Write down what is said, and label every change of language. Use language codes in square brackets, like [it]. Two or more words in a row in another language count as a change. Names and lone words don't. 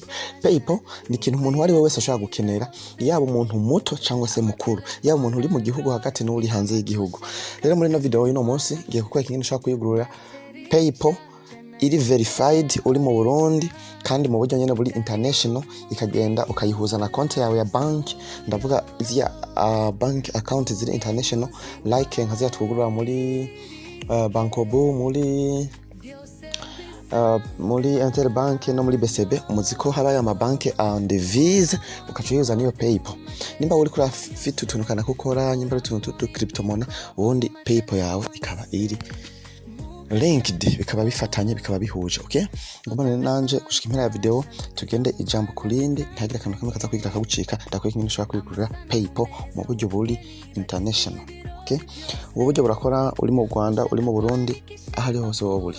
[rn] PayPal ni ikintu umuntu wari wese ashobora gukenera, yaba umuntu muto cyangwa se mukuru, yaba umuntu uri mu gihugu hagati n'uri hanze y'igihugu. Rero muri no video y'ino munsi ngiye kukwereka ingene ushobora kuyigurira PayPal iri verified uri mu Burundi kandi mu buryo nyene buri international, ikagenda ukayihuza na konti yawe ya banki. Ndavuga izya [en] bank account [rn] ziri [en] international like [rn] nkaziya twugurura muri Bankobu, muri Interbank no muri BCB. Umuziko habaye ama banki and Visa, ukacuyuza niyo PayPal. Nimba uri kuri afite utuntu kana gukora, nimba utuntu [en] crypto money, [rn] ubundi PayPal yawe ikaba iri linked, bikaba bifatanye, bikaba bihuje. Okay, ngomba nanje gushika impera ya video tugende ijambo kulindi, ntagira kantu kamwe kaza kwigira kagucika. Ndakwereka ingene ushobora kwigurira PayPal mu buryo buri international. Okay, ubu buryo burakora uri mu Rwanda, uri mu Burundi, ahari hose wowe buri.